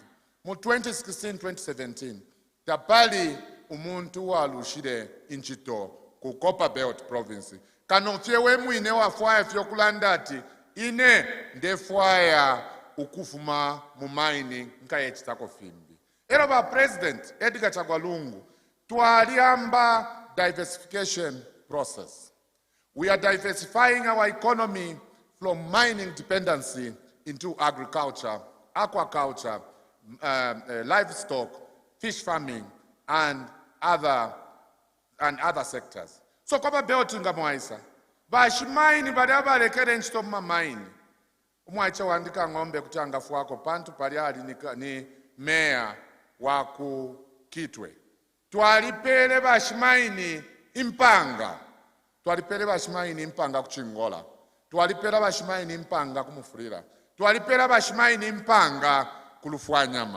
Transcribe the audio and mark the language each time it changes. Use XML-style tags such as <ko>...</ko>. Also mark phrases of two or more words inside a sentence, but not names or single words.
<bem>Mu 2016-2017 tapali umuntu walushire inchito ku Kopa Belt Province. Kanofye wemwine wafwaya fyokulandati ine ndefwaya ukufuma mu mining nkaye chitako fimbi. Ero ba President Edgar Chagwalungu twaliamba</bem> <en>diversification process. We are diversifying our economy from mining dependency into agriculture, aquaculture, livestock, fish farming, and other sectors.</en> <bem>So Kopa Belt ngamwaisa bashimaini badaba lekere nchito mamaini umwaicha wandika ngombe kutanga fuako pantu paliali ni meya waku Kitwe. Twalipele bashimaini impanga. Twalipele bashimaini impanga kuchingola. Twalipele bashimaini impanga kumufurira. Twalipele bashimaini impanga kulufwanyama.</bem>